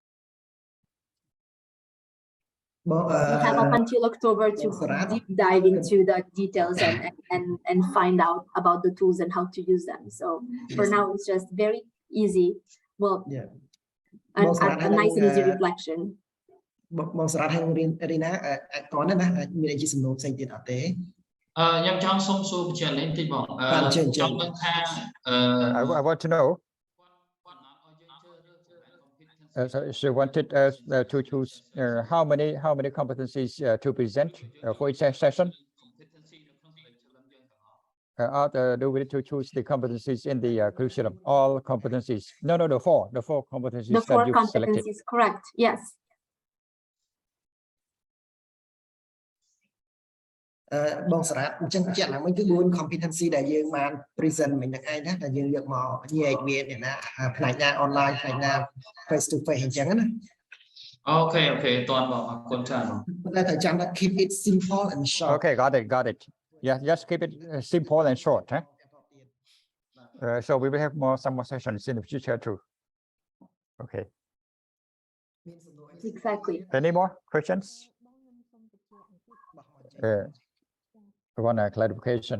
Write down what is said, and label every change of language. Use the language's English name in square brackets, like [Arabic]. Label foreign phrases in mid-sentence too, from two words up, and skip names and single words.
[English] We have up until October to deep dive into the details and find out about the tools and how to use them. So for now, it's just very easy. Well, yeah. a nice and easy reflection. [Khmer] បងសារ៉ាត់ហើយរីណាតនណាមានអីជាសំណួរផ្សេងទៀតអត់ទេ ខ្ញុំចង់សុំសួរបញ្ជាក់លេងតិចបងចង់ដឹងថា [English] I want to know. So she wanted us to choose how many competencies to present for each session. Do we need to choose the competencies in the curriculum? All competencies? No, the four competencies. The four that you've selected. competencies, correct? Yes. [Khmer] បងសារ៉ាត់អញ្ចឹងបញ្ជាក់ឡើងវិញគឺ4 competency ដែលយើងបាន present មិញហ្នឹងឯងណាដែលយើងយកមកញែកវាអ្នកណាផ្នែកណា online ផ្នែកណា [English] face to face [Khmer] អញ្ចឹងណា Okay តន់បងអរគុណច្រើនបង តែត្រូវចាំថា [English] keep it simple and short. Okay, got it. Yeah, just keep it simple and short. Huh? So we will have some more sessions in the future too. Okay. Exactly. Any more questions? One clarification.